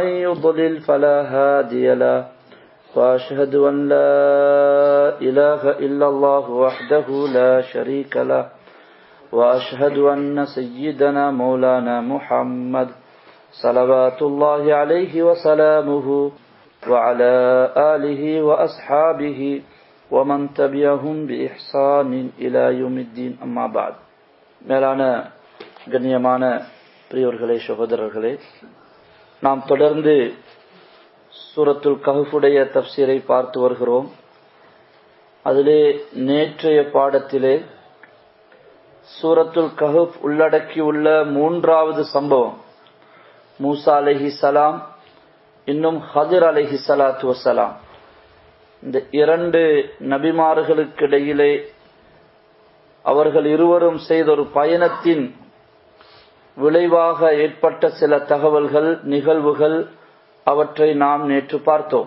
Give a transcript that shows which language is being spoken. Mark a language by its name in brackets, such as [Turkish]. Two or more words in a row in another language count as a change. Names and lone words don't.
[Arabic] يضلل فلا هادي له وأشهد أن لا إله إلا الله وحده لا شريك له وأشهد أن سيدنا مولانا محمد صلوات الله عليه وسلامه وعلى آله وأصحابه ومن تبعهم بإحسان إلى يوم الدين أما بعد. [Tamil] மேலான கண்ணியமான பிரியவர்களே சகோதரர்களே, நாம் தொடர்ந்து சூரத்துல் கஹ்ஃபுடைய தஃப்சீரை பார்த்து வருகிறோம். அதிலே நேற்றைய பாடத்திலே சூரத்துல் கஹ்ஃப் உள்ளடக்கியுள்ள மூன்றாவது சம்பவம் மூசா [Arabic] عليه السلام [Tamil] இன்னும் ஹதிர் [Arabic] عليه الصلاة والسلام, [Tamil] இந்த இரண்டு நபிமார்களுக்கிடையிலே அவர்கள் இருவரும் செய்த ஒரு பயணத்தின் விளைவாக ஏற்பட்ட சில தகவல்கள், நிகழ்வுகள், அவற்றை நாம் நேற்று பார்த்தோம்.